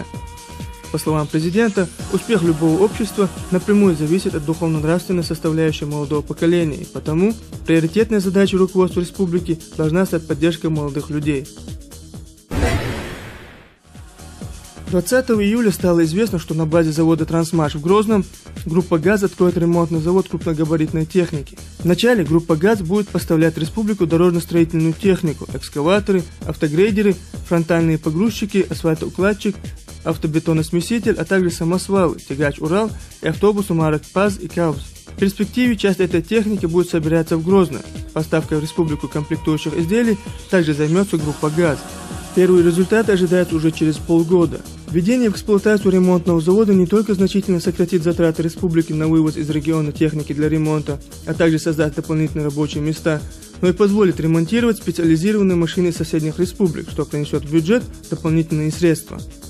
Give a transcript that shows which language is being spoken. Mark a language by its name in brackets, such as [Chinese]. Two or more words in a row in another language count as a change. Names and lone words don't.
[Russian] По словам президента, успех любого общества напрямую зависит от духовно-нравственной составляющей молодого поколения, и потому приоритетной задачей руководства республики должна стать поддержка молодых людей. 20 июля стало известно, что на базе завода «Трансмаш» в Грозном группа «ГАЗ» откроет ремонтный завод крупногабаритной техники. Вначале группа «ГАЗ» будет поставлять в республику дорожно-строительную технику, экскаваторы, автогрейдеры, фронтальные погрузчики, асфальтоукладчик, автобетоносмеситель, а также самосвалы, тягач «Урал» и автобусы марок «ПАЗ» и «КАУЗ». В перспективе часть этой техники будет собираться в Грозно. Поставкой в республику комплектующих изделий также займется группа «ГАЗ». Первые результаты ожидаются уже через полгода. Введение в эксплуатацию ремонтного завода не только значительно сократит затраты республики на вывоз из региона техники для ремонта, а также создаст дополнительные рабочие места, но и позволит ремонтировать специализированные машины соседних республик, что принесет в бюджет дополнительные средства.